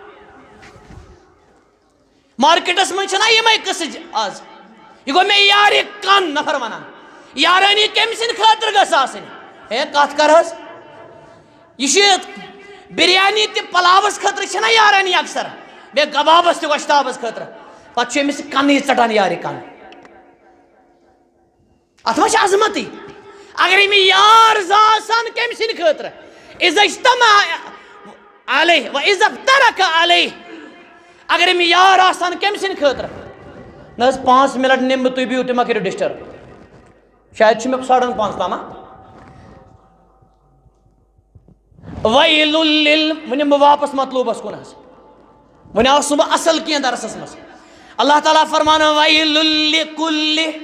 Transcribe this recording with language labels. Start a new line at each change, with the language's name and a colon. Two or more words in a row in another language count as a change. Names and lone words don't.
Kashmiri: مارکیٹس منٛز چھِنہ یِمے قٕصہٕ آز یہِ گوٚو مےٚ یارِ کن نفر وَنان یارٲنی کٔمۍ سٕنٛدِ خٲطرٕ گٔژھ آسٕنۍ ہے کتھ کر حظ یہِ چھِ بِریانی تہِ پلاوس خٲطرٕ چھِنہ یارٲنی اکثر بیٚیہِ کبابس تہِ گۄشتابس خٲطرٕ پتہٕ چھُ أمِس کنٕے ژٹان یارِ کن اتھ ما چھِ عظمتٕے اگرے مےٚ یار زٕ آسان کٔمۍ سٕنٛدِ خٲطرٕ
Arabic: اِذا اجتمع علیہ و اذا افترق علیہ
Kashmiri: اگرے مےٚ یار آسان کٔمۍ سٕنٛدِ خٲطرٕ نہ حظ 5 منٹ نِمہٕ بہٕ تُہۍ بِہِو تُہۍ ما کٔرِو ڈِسٹٔرب شاید چھُ مےٚ 5:30 تام ویل وۄنۍ یِمہٕ بہٕ واپس مطلوبس کُن حظ وۄنۍ آوُس نہٕ بہٕ اصل کینٛہہ درسس منٛز اللہ تعالیٰ فرمانو
Arabic: ویل لِکُلِ